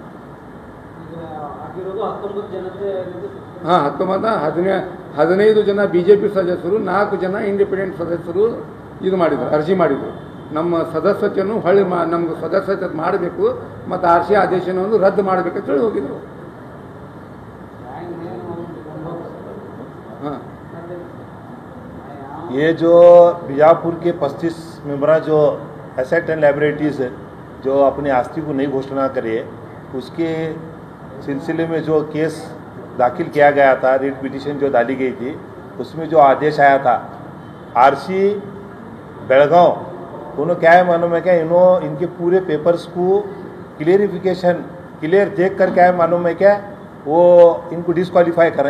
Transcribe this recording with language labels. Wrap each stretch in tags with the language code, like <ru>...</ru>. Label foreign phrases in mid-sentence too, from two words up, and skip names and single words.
<kn>ಹಾಂ, 15 ಜನ BJP ಸದಸ್ಯರು, 4 ಜನ ಇಂಡಿಪೆಂಡೆಂಟ್ ಸದಸ್ಯರು ಇದು ಮಾಡಿದರು, ಅರ್ಜಿ ಮಾಡಿದರು. ನಮ್ಮ ಸದಸ್ಯತೆಯನ್ನು ಹೊಳ್ಳಿ ನಮ್ಗೆ ಸದಸ್ಯತೆ ಮಾಡಬೇಕು ಮತ್ತು ಆರ್ ಸಿ ಆದೇಶವನ್ನು ರದ್ದು ಮಾಡಬೇಕಂತ ಹೇಳಿ ಹೋಗಿದ್ರು.</kn> <hi>हाँ, ये जो बीजापुर के 35 मेंबरा जो</hi> <en>assets and liabilities</en> <hi>जो अपनी आस्ती को नहीं घोषणा करे, उसके सिलसिले में जो केस दाखिल किया गया था,</hi> <en>writ petition</en> <hi>जो डाली गई थी, उसमें जो आदेश आया था आरसी बेलगांव, उन्होंने क्या है मालूम है क्या, इनके पूरे पेपर्स को क्लियर देख कर क्या है मालूम है क्या, वो इनको डिस्क्वालीफाई करें।</hi>